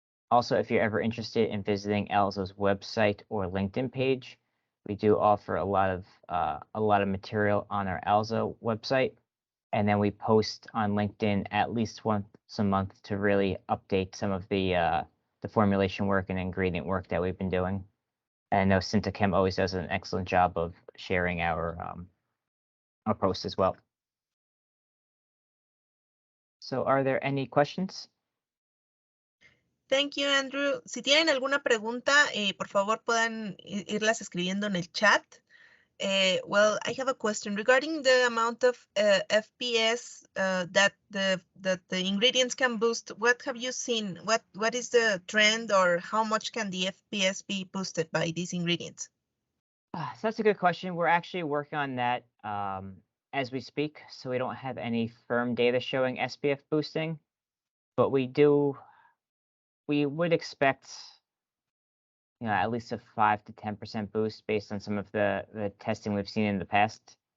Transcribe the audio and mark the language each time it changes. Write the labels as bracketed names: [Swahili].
[English] Also, if you're ever interested in visiting Alzo's website or LinkedIn page, we do offer a lot of material on our Alzo website, and then we post on LinkedIn at least once a month to really update some of the formulation work and ingredient work that we've been doing. And I know Syntochem always does an excellent job of sharing our posts as well. So, are there any questions? Thank you, Andrew. [Spanish] Si tienen alguna pregunta, por favor puedan irlas escribiendo en el chat. [English] Well, I have a question regarding the amount of FPS that the ingredients can boost. What have you seen? What is the trend, or how much can the FPS be boosted by these ingredients? So that's a good question. We're actually working on that as we speak, so we don't have any firm data showing SPF boosting, but we would expect, at least a 5 to 10% boost based on some of the testing we've seen in the past.